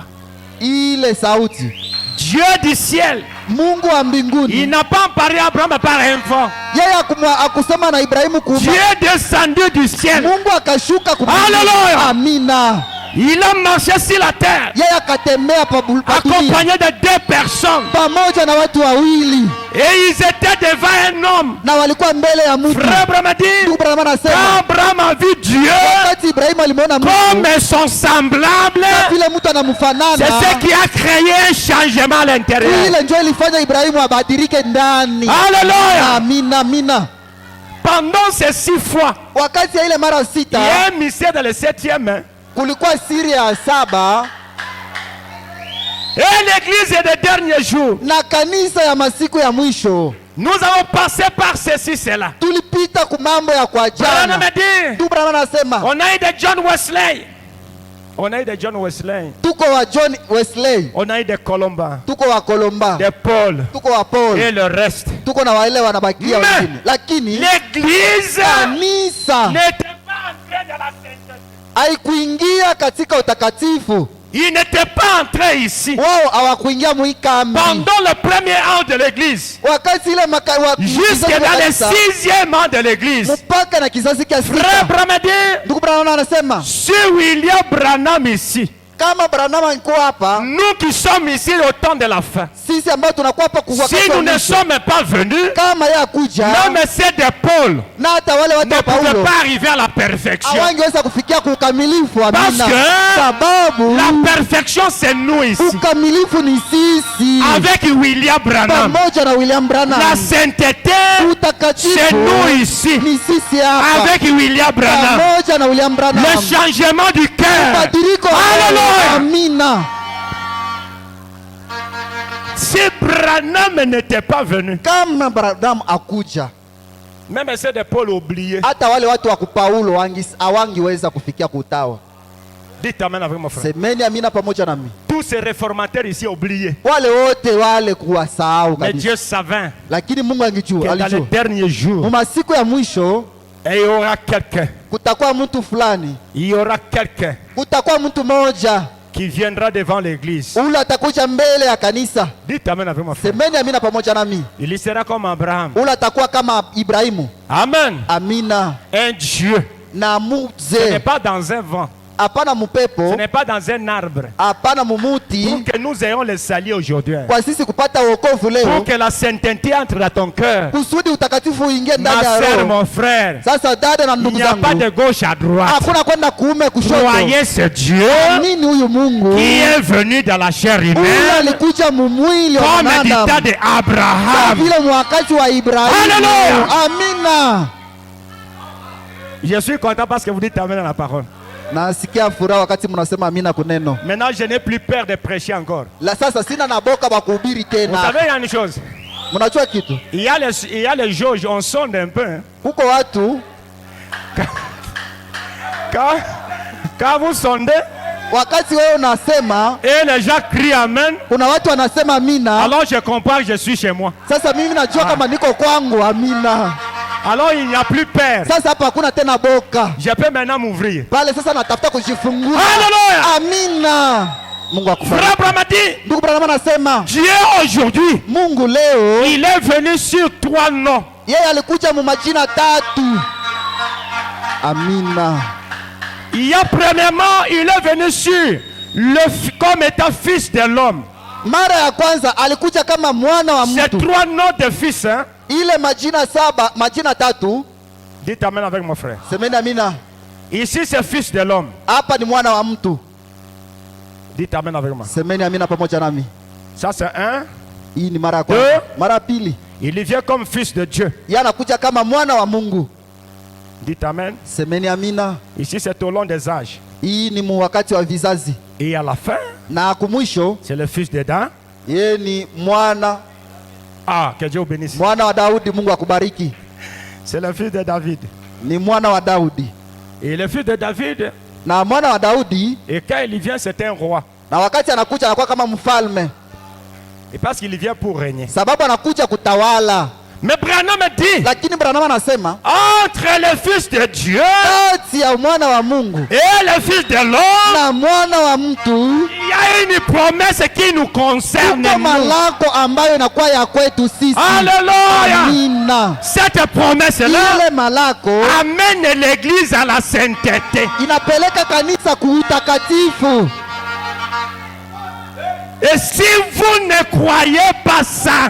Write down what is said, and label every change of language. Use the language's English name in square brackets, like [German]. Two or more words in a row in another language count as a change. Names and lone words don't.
[Swahili] ile sauti, [French] Dieu du ciel, [Swahili] Mungu wa [French] il [Swahili] mbinguni, [French] n'a pas parlé à Abraham par un vent. [Swahili] yeye akusema na Ibrahimu [French] Dieu est descendu du ciel. [Swahili] Mungu akashuka [French] Hallelujah! [Swahili] Amina. [French] Il a marché sur la terre, [Swahili] Yeye akatembea pa dunia [French] accompagné de 2 personnes. [Swahili] pamoja na watu wawili, [French] Et ils étaient devant un homme. [Swahili] na walikuwa mbele ya mtu. [French] Frère Abraham dit, [Swahili] Ndugu Branham [French] quand [Swahili] anasema [French] Abraham a vu Dieu [Swahili] wakati Ibrahimu alimuona Mungu [French] comme son semblable, [Swahili] vile mtu [French] c'est [Swahili] anamfanana, [French] ce qui a créé un changement à l'intérieur. [Swahili] ile ndio ilifanya Ibrahimu abadilike ndani. [French] Alléluia! [Swahili] Amina, amina. [French] Pendant ces 6 fois, [Swahili] Wakati ya ile mara [French] il y 6 a un mystère dans le 7e. Hein. [Swahili] kulikuwa siri ya 7 [French] Et l'église est des derniers jours. [Swahili] na kanisa ya masiku ya mwisho. [French] Nous avons passé par ceci, cela. [Swahili] Tulipita ku mambo ya Branham kuachana. [French] dit, [Swahili] Ndugu Branham anasema [French] on a eu de John Wesley. On a eu de John Wesley. [Swahili] tuko wa John Wesley, [French] On a eu de Colomba, [Swahili] tuko wa Kolomba, [French] de Paul [Swahili] tuko wa Paul, [French] et le reste. [Swahili] tuko na wale wanabakia [French] Mais [Swahili] wengine, lakini [French] l'église [Swahili] kanisa [French] n'était pas entrée dans la sainteté. [Swahili] haikuingia katika utakatifu. [French] Il n'était pas entré ici. [Swahili] Wao hawakuingia muikambi [French] Pendant le premier an de l'église, [Swahili] wakati ile [French] jusque dans le 6e an de l'église, [Swahili] mpaka na kizazi kia [French] Frère [Swahili] 6. [French] Branham dit, [Swahili] Ndugu Branham anasema [French] si William Branham ici, [Swahili] kama Branham alikuwa hapa, [French] nous qui sommes ici au temps de la fin, [Swahili] sisi ambao tunakuwa hapa kwa [French] si [Swahili] wakati [French] nous [Swahili] wa [French] ne [Swahili] mwisho, [French] sommes pas venus, [Swahili] kama yeye akuja [French] même ceux de Paul [Swahili] na hata wale watu [French] ne [Swahili] wa [French] pouvaient [Swahili] Paulo [French] pas arriver à la perfection. [Swahili] hawangeweza kufikia kwa ukamilifu. Amina, [French] Parce que [Swahili] sababu [French] la perfection, c'est nous ici. [Swahili] ukamilifu ni sisi [French] Avec William Branham. [Swahili] pamoja na William [French] La [Swahili] Branham. [French] sainteté, c'est [Swahili] Utakatifu [French] nous ici. [Swahili] ni sisi hapa [French] Avec William Branham. [Swahili] pamoja na William Branham. [French] Le changement du cœur. [Swahili] Badiliko. [French] Alléluia. [Swahili] Amina. [French] Si Branham n'était pas venu, [Swahili] Kama Branham akuja, [French] même ceux de Paul oubliés. [Swahili] hata wale watu wa Paulo hawangiweza kufikia kutawa. [French] Dites amen avec mon frère. [Swahili] Semeni amina pamoja nami. [French] Tous ces réformateurs ici oubliés. [Swahili] Wale wote wale kuwasahau [French] Mais [Swahili] kabisa, [French] Dieu savait [Swahili] lakini Mungu [French] que [Swahili] angejua, [French] dans les [Swahili] alijua [French] derniers jours, [Swahili] mu masiku ya mwisho [French] il y aura quelqu'un. [Swahili] kutakuwa mtu fulani, [French] Il y aura quelqu'un [Swahili] kutakuwa mtu mmoja [French] qui viendra devant l'église. [Swahili] ule atakuja mbele ya kanisa. [French] Dites amen avec mon frère. [Swahili] Semeni amina pamoja nami. [French] Il y sera comme Abraham. [Swahili] Ule atakuwa kama Ibrahimu. [French] Amen. [Swahili] Amina. [French] Un Dieu. [Swahili] Na [French] Ce n'est [Swahili] muze, [French] pas dans un vent. [Swahili] hapana [French] Ce [Swahili] mupepo, [French] n'est pas dans un arbre. [Swahili] hapana [French] Pour [Swahili] mumuti, [French] que nous ayons le salut aujourd'hui. [Swahili] kwa sisi kupata wokovu [French] Pour [Swahili] leo, [French] que la sainteté entre dans ton cœur. [Swahili] kusudi utakatifu uingie [French] Ma [Swahili] ndani ya [French] soeur, [Swahili] roho. [French] mon frère. [Swahili] Sasa dada na [French] Il [Swahili] ndugu [French] n'y a pas de [Swahili] zangu, [French] gauche à droite. [Swahili] hakuna kwenda kuume kushoto. [French] Croyez ce Dieu [Swahili] Nini huyu Mungu [French] qui est venu dans la chair [Swahili] huyu [French] humaine [Swahili] alikuja mumwili wa [French] comme du temps [Swahili] mwanadamu kama [French] d'Abraham. [Swahili] vile mwakati wa Ibrahimu. [French] Hallelujah. [Swahili] Amina. [French] Je suis content parce que vous dites amen à la parole. [Swahili] Nasikia furaha wakati mnasema amina kuneno. [French] Maintenant, je n'ai plus peur de prêcher encore. [Swahili] La sasa sina na boka ba kuhubiri [French] Vous [Swahili] tena. [French] savez, il y a une chose. [Swahili] Mnajua kitu? [French] Il y a les jauges, on sonde un peu. Hein. [Swahili] Huko watu [French] Quand vous sondez, [Swahili] wakati wewe unasema [French] et les gens crient amen, [Swahili] kuna watu wanasema amina. [French] alors je comprends que je suis chez moi. [Swahili] Sasa mimi najua kama niko kwangu amina. [French] Alors il n'y a plus peur. [Swahili] Sasa hapa hakuna tena boka. [French] Je peux maintenant m'ouvrir. [Swahili] Pale sasa natafuta kujifungua. [French] Hallelujah. [Swahili] Amina. Mungu akubariki. [French] Frère Bramati, [Swahili] Ndugu Branham anasema [French] Dieu aujourd'hui, [Swahili] Mungu leo [French] il est venu sur 3 noms. [Swahili] yeye alikuja mu majina 3. Amina. [French] Il y a premièrement, il est venu sur comme étant fils de l'homme. [Swahili] Mara ya kwanza alikuja kama mwana wa [French] C'est [Swahili] mtu. [French] 3 noms de fils, hein? [Swahili] Ile majina 7, majina 3. [French] Dites amen avec mon frère. [Swahili] Semeni amina. [French] Ici c'est fils de l'homme. [Swahili] Hapa ni mwana wa mtu. [French] Dites amen avec moi. [Swahili] Semeni amina pamoja nami. [French] Ça c'est un. [Swahili] Hii ni mara ya kwanza. Mara ya pili, [French] Il vient comme fils de Dieu. [Swahili] yeye anakuja kama mwana wa Mungu. [French] Dites amen. [Swahili] Semeni amina. [French] Ici c'est au long des âges. [Swahili] Hii ni mu wakati wa vizazi. [French] Et à la fin, [Swahili] Na kumwisho [French] c'est le fils d'Adam. [Swahili] yeye ni mwana [French] Que Dieu vous bénisse. [Swahili] mwana wa Daudi. Mungu akubariki. [French] C'est le fils de David. [Swahili] Ni mwana wa Daudi. [French] Et le fils de David, [Swahili] Na mwana wa Daudi, [French] et quand il vient, c'est un roi. [Swahili] na wakati anakuja anakuwa kama mfalme, [French] Et parce qu'il vient pour régner. [Swahili] sababu anakuja kutawala. [French] Mais Branham dit, [Swahili] Lakini Branham anasema [French] entre le fils de Dieu [Swahili] kati ya mwana wa Mungu [French] et le fils de l'homme, [Swahili] na mwana wa mtu [French] il y a une promesse qui nous concerne. [Swahili] iko [French] Nous. [Swahili] malako ambayo inakuwa ya kwetu sisi. [French] Alléluia. [Swahili] Amina. [French] Cette promesse-là [Swahili] Ile malako [French] amène l'église à la sainteté. [Swahili] inapeleka kanisa kuutakatifu. [French] Et si vous ne croyez pas ça,